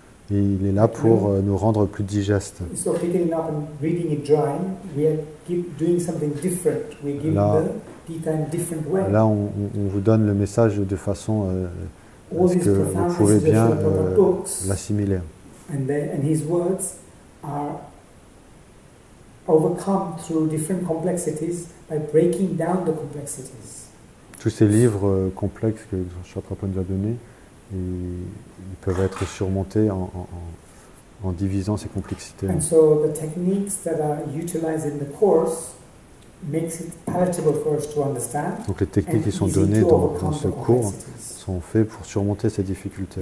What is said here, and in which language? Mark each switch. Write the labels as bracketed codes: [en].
[fr] Et il est là pour nous rendre plus digestes. [en] So picking it up and reading it dry, we are doing something different. We give the Gita in a different way. [fr] Là, on vous donne le message de façon à ce que vous pouvez bien l'assimiler. [en] And his words are overcome through different complexities by breaking down the complexities. [fr] Tous ces livres complexes que Prabhu nous a donnés, ils peuvent être surmontés en divisant ces complexités. [en] And so the techniques that are utilized in the course makes it palatable for us to understand. [fr] Donc les techniques qui sont données dans ce cours sont faites pour surmonter ces difficultés.